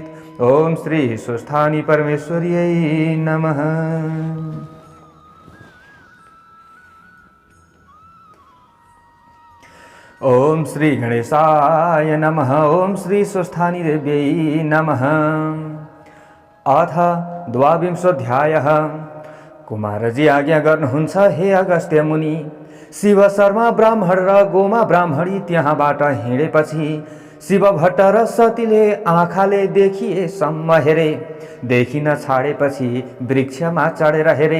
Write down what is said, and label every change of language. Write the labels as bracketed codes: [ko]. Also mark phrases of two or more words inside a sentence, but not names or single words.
[sa] ओम श्री स्वस्थानी परमेश्वर्यै नमः। ओम श्री गणेशाय नमः। ओम श्री स्वस्थानी देव्यै नमः। अथ द्वाविंशोऽध्यायः। [ne] कुमारजी आज्ञा गर्नुहुन्छ, हे अगस्त्य मुनि। शिव शर्मा ब्राह्मण र गोमा ब्राह्मणी त्यहाँबाट हिँडेपछि शिव भट्ट र सतीले आँखाले देखिएसम्म हेरे। देखिन छाडेपछि वृक्षमा चढेर हेरे।